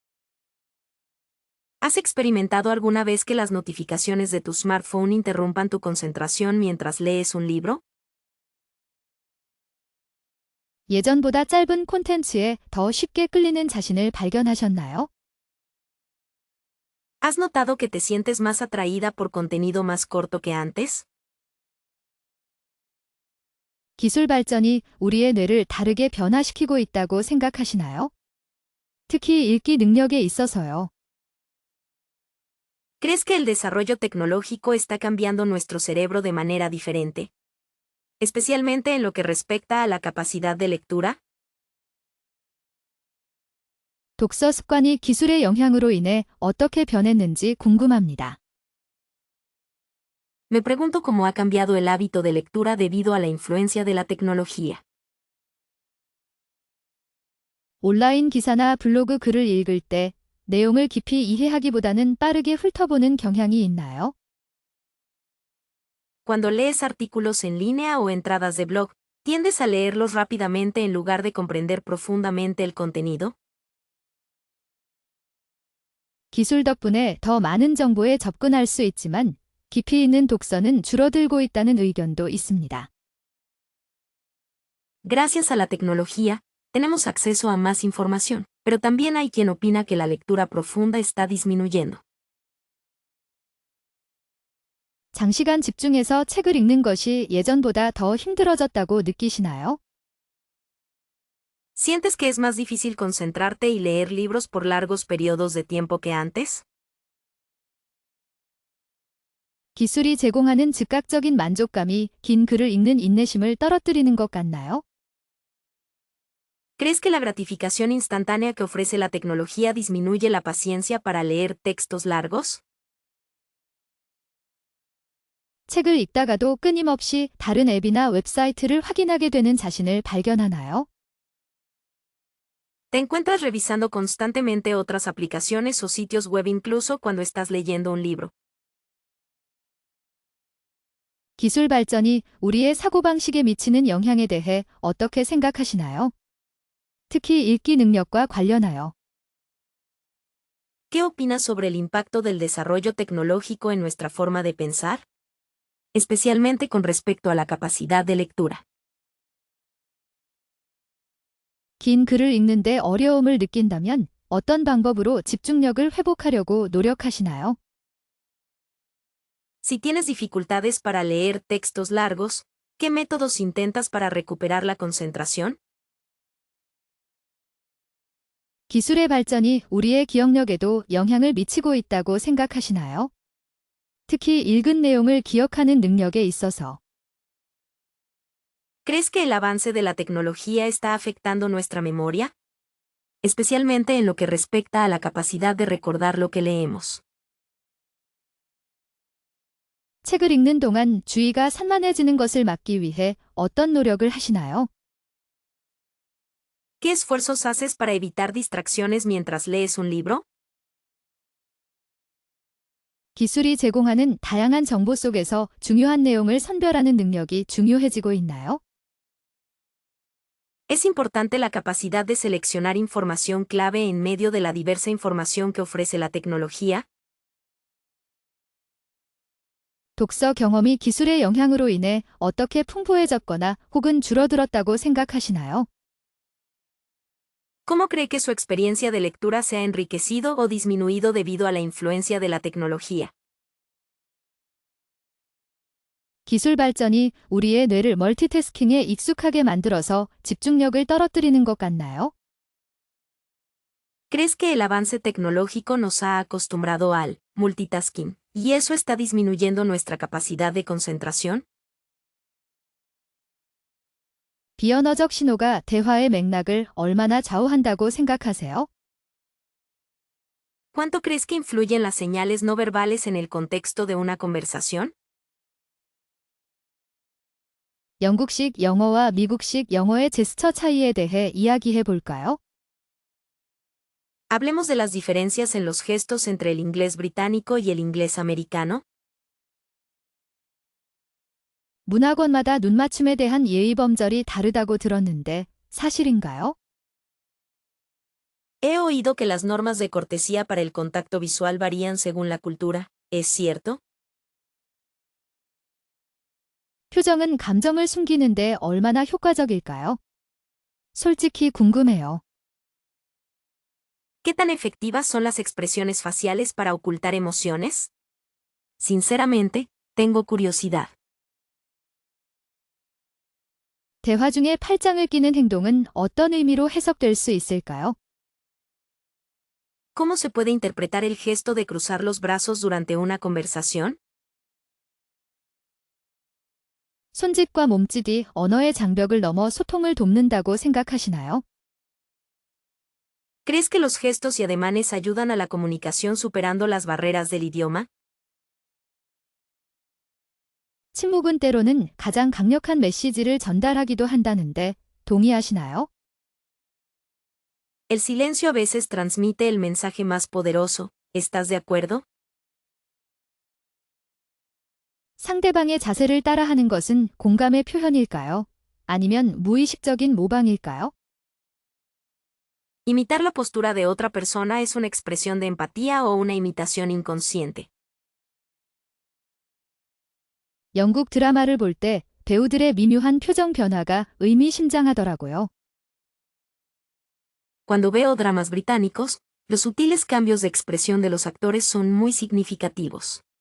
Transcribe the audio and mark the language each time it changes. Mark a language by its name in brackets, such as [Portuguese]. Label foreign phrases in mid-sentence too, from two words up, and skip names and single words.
[Spanish] ¿Has experimentado alguna vez que las notificaciones de tu smartphone interrumpan tu concentración mientras lees un libro? [Korean] 예전보다 짧은 콘텐츠에 더 쉽게 끌리는 자신을 발견하셨나요? [Spanish] ¿Has notado que te sientes más atraída por contenido más corto que antes? [Korean] 기술 발전이 우리의 뇌를 다르게 변화시키고 있다고 생각하시나요? 특히 읽기 능력에 있어서요. [Spanish] ¿Crees que el desarrollo tecnológico está cambiando nuestro cerebro de manera diferente? Especialmente en lo que respecta a la capacidad de lectura? [Korean] 독서 습관이 기술의 영향으로 인해 어떻게 변했는지 궁금합니다. [Spanish] Me pregunto cómo ha cambiado el hábito de lectura debido a la influencia de la tecnología. [Korean] 온라인 기사나 블로그 글을 읽을 때 내용을 깊이 이해하기보다는 빠르게 훑어보는 경향이 있나요? [Spanish] Cuando lees artículos en línea o entradas de blog, ¿tiendes a leerlos rápidamente en lugar de comprender profundamente el contenido? [Korean] 기술 덕분에 더 많은 정보에 접근할 수 있지만 깊이 있는 독서는 줄어들고 있다는 의견도 있습니다. [Spanish] Gracias a la tecnología, tenemos acceso a más información, pero también hay quien opina que la lectura profunda está disminuyendo. [Korean] 장시간 집중해서 책을 읽는 것이 예전보다 더 힘들어졌다고 느끼시나요? [Spanish] ¿Sientes que es más difícil concentrarte y leer libros por largos periodos de tiempo que antes? [Korean] 기술이 제공하는 즉각적인 만족감이 긴 글을 읽는 인내심을 떨어뜨리는 것 같나요? [Spanish] ¿Crees que la gratificación instantánea que ofrece la tecnología disminuye la paciencia para leer textos largos? [Korean] 책을 읽다가도 끊임없이 다른 앱이나 웹사이트를 확인하게 되는 자신을 발견하나요? [Spanish] ¿Te encuentras revisando constantemente otras aplicaciones o sitios web incluso cuando estás leyendo un libro? [Korean] 기술 발전이 우리의 사고방식에 미치는 영향에 대해 어떻게 생각하시나요? 특히 읽기 능력과 관련하여. [Spanish] ¿Qué opinas sobre el impacto del desarrollo tecnológico en nuestra forma de pensar? Especialmente con respecto a la capacidad de lectura. [Korean] 긴 글을 읽는데 어려움을 느낀다면 어떤 방법으로 집중력을 회복하려고 노력하시나요? [Spanish] Si tienes dificultades para leer textos largos, ¿qué métodos intentas para recuperar la concentración? [Korean] 기술의 발전이 우리의 기억력에도 영향을 미치고 있다고 생각하시나요? 특히 읽은 내용을 기억하는 능력에 있어서. [Spanish] ¿Crees que el avance de la tecnología está afectando nuestra memoria? Especialmente en lo que respecta a la capacidad de recordar lo que leemos. [Korean] 책을 읽는 동안 주의가 산만해지는 것을 막기 위해 어떤 노력을 하시나요? [Spanish] ¿Qué esfuerzos haces para evitar distracciones mientras lees un libro? [Korean] 기술이 제공하는 다양한 정보 속에서 중요한 내용을 선별하는 능력이 중요해지고 있나요? [Spanish] ¿Es importante la capacidad de seleccionar información clave en medio de la diversa información que ofrece la tecnología? [Korean] 독서 경험이 기술의 영향으로 인해 어떻게 풍부해졌거나 혹은 줄어들었다고 생각하시나요? [Spanish] ¿Cómo cree que su experiencia de lectura se ha enriquecido o disminuido debido a la influencia de la tecnología? [Korean] 기술 발전이 우리의 뇌를 멀티태스킹에 익숙하게 만들어서 집중력을 떨어뜨리는 것 같나요? [Spanish] ¿Crees que el avance tecnológico nos ha acostumbrado al multitasking y eso está disminuyendo nuestra capacidad de concentración? [Korean] 비언어적 신호가 대화의 맥락을 얼마나 좌우한다고 생각하세요? [Spanish] ¿Cuánto crees que influyen las señales no verbales en el contexto de una conversación? [Korean] 영국식 영어와 미국식 영어의 제스처 차이에 대해 이야기해 볼까요? [Spanish] Hablemos de las diferencias en los gestos entre el inglés británico y el inglés americano. [Korean] 문학원마다 눈맞춤에 대한 예의 범절이 다르다고 들었는데 사실인가요? [Spanish] He oído que las normas de cortesía para el contacto visual varían según la cultura. ¿Es cierto? [Korean] 표정은 감정을 숨기는데 얼마나 효과적일까요? 솔직히 궁금해요. [Spanish] ¿Qué tan efectivas son las expresiones faciales para ocultar emociones? Sinceramente, tengo curiosidad. [Korean] 대화 중에 팔짱을 끼는 행동은 어떤 의미로 해석될 수 있을까요? [Spanish] ¿Cómo se puede interpretar el gesto de cruzar los brazos durante una conversación? [Korean] 손짓과 몸짓이 언어의 장벽을 넘어 소통을 돕는다고 생각하시나요? [Spanish] ¿Crees que los gestos y ademanes ayudan a la comunicación superando las barreras del idioma? [Korean] 침묵은 때로는 가장 강력한 메시지를 전달하기도 한다는데 동의하시나요? [Spanish] El silencio a veces transmite el mensaje más poderoso. ¿Estás de acuerdo? [Korean] 상대방의 자세를 따라하는 것은 공감의 표현일까요? 아니면 무의식적인 모방일까요? [Spanish] Imitar la postura de otra persona es una expresión de empatía o una imitación inconsciente. [Korean] 영국 드라마를 볼 때 배우들의 미묘한 표정 변화가 의미심장하더라고요. [Spanish] Cuando veo dramas británicos, los sutiles cambios de expresión de los actores son muy significativos.